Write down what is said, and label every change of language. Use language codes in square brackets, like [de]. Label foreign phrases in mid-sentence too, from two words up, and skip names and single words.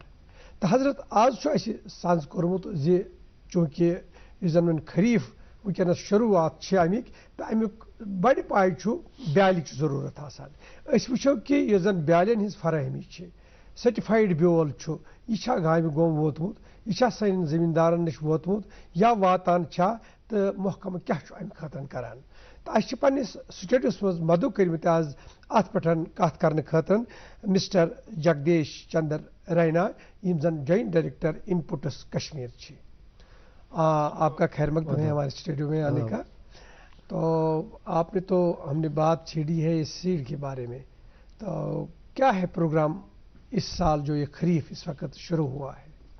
[ks] तो हजरत आज सांस कोर्मुत चूँकि जन वन खरीफ वनस शुरुआत अमिक तो अमुक बड़ पाय ब्याल जरूरत वो कि यह जन ब्यालन हज फराहमी सर्टिफाइड ब्योल यह गाम गोम वोतमुत यह सन जमींदारन नश वोतमुत या वातान तो महकमा क्या अम खतर करान। तो अस पन्निस स्टेटस मज मदु कर्मित आज अत पे कत करने खतर मिस्टर जगदीश चंद्र रैना यम जन [en] joint director inputs [ks] कश्मीर। [hi] आपका खैर मकदम है हमारे स्टूडियो में आने का। तो आपने तो हमने बात छेड़ी है इस सीड के बारे में, तो क्या है प्रोग्राम इस साल जो ये खरीफ इस वक्त शुरू हुआ है?